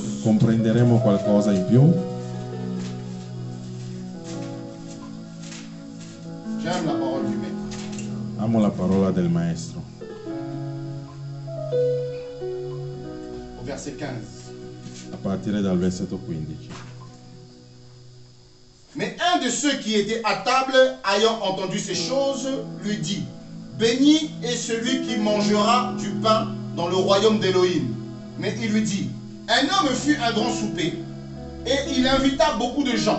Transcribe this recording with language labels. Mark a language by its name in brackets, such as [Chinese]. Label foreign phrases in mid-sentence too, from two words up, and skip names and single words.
[Italian] comprenderemo qualcosa in più. [French] J'aime la parole du maître. [Italian] Amo la parola del maestro. [French] Au verset 15. [Italian] A partire dal versetto 15. [French] Mais un de ceux qui étaient à table, ayant entendu ces choses, lui dit: béni est celui qui mangera du pain dans le royaume d'Élohim. Mais il lui dit: un homme fut un grand souper, et il invita beaucoup de gens.